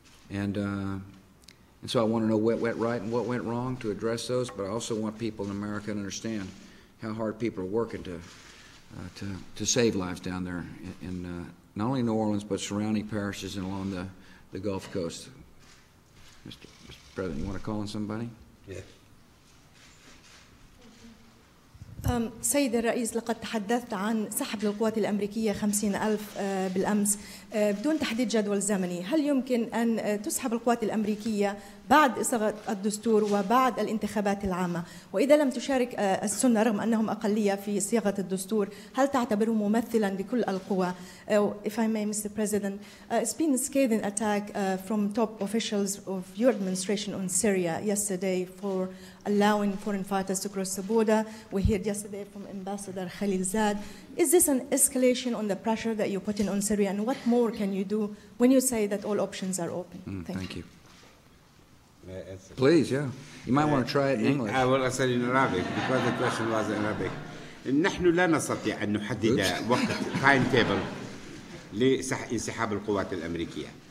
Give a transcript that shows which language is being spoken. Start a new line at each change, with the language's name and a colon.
English: And so I want to know what went right and what went wrong to address those, but I also want people in America to understand how hard people are working to save lives down there in not only New Orleans, but surrounding parishes and along the Gulf Coast. Mr. President, you want to call on somebody? Yeah.
Arabic: سيد الرئيس، لقد تحدثت عن سحب للقوات الأمريكية 50,000 بالأمس بدون تحديد جدول زمني. هل يمكن أن تسحب القوات الأمريكية بعد إصاغة الدستور وبعد الانتخابات العامة؟ وإذا لم تشارك السنة رغم أنهم أقلية في صياغة الدستور، هل تعتبره ممثلا لكل القوى؟
English: If I may, Mr. President, it's been a scathing attack from top officials of your administration on Syria yesterday for allowing foreign fighters to cross the border. We heard yesterday from Ambassador Khalilzad. Is this an escalation on the pressure that you're putting on Syria? And what more can you do when you say that all options are open? Thank you. Please, yeah. You might want to try it in English. I will answer in Arabic because the question was in Arabic.
Arabic: نحن لا نستطيع أن نحدد وقت
English: time table
Arabic: لانسحاب القوات الأمريكية.